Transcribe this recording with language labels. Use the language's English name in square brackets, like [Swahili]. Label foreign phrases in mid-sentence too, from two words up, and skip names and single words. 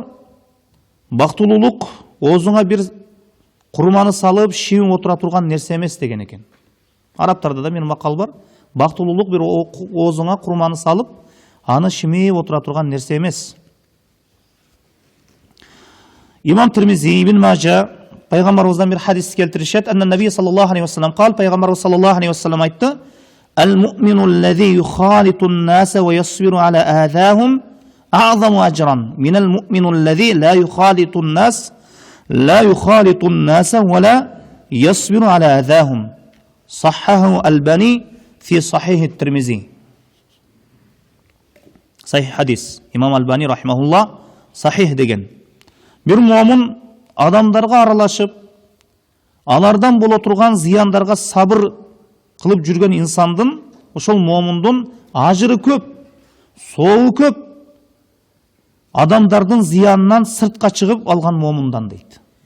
[Kyrgyz] Бактылуулук оозуңа бир курманы салып, шибиң отура турган нерсе эмес деген экен. Арабтарда да бир макал бар. Бактылуулук бир оозуңа курманы салып, аны шимип отура турган нерсе эмес. Имам Тирмизи, Ибн Мажа Пайгамбарыбыздан бир хадис келтиришет. [Arabic] أن النبي صلى الله عليه وسلم قال, [Kyrgyz] Пайгамбарыбыз [Arabic] صلى الله عليه وسلم [Kyrgyz] айтты: [Arabic] "المؤمن الذي يخالط الناس ويصبر على أذاهم أعظم أجرا من المؤمن الذي لا يخالط الناس ولا يصبر على أذاهم." صححه الألباني في صحيح الترمذي. [Kyrgyz] Сахих хадис. Имам Албани рахимахуллах сахих деген. Бир муъмин адамдарга аралашып, алардан боло турган зыяндарга сабыр кылып жүргөн инсандын, ошол муъминдин ажыры көп, соогу көп. Адамдардын зыянынан сыртка чыгып алган муъминдан дейт.